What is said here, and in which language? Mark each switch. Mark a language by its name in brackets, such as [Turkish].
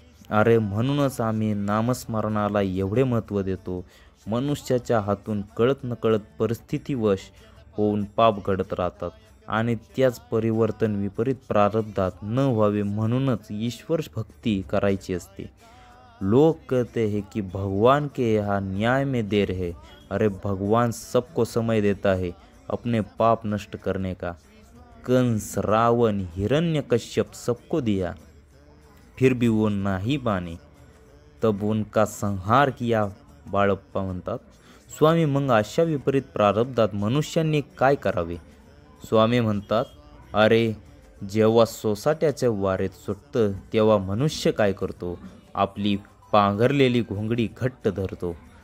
[Marathi] अरे म्हणूनच आम्ही नामस्मरणाला एवढे महत्त्व देतो. मनुष्याच्या हातून कळत नकळत परिस्थितीवश होऊन पाप घडत राहतात आणि त्याच परिवर्तन विपरीत प्रारब्धात न व्हावे म्हणूनच ईश्वर भक्ती करायची असते. [Hindi] लोग कहते हैं कि भगवान के यहाँ न्याय में देर है. अरे भगवान सबको समय देता है अपने पाप नष्ट करने का. कंस, रावण, हिरण्यकश्यप सबको दिया, फिर भी वो नहीं माने, तब उनका संहार किया. [Marathi] बाळप्पा म्हणतात, स्वामी, मग अशा विपरीत प्रारब्धात मनुष्यांनी काय करावे? स्वामी म्हणतात, अरे जेव्हा सोसाट्याचे वारे सुटतं तेव्हा मनुष्य काय करतो? आपली पांघरलेली घोंगडी घट्ट धरतो.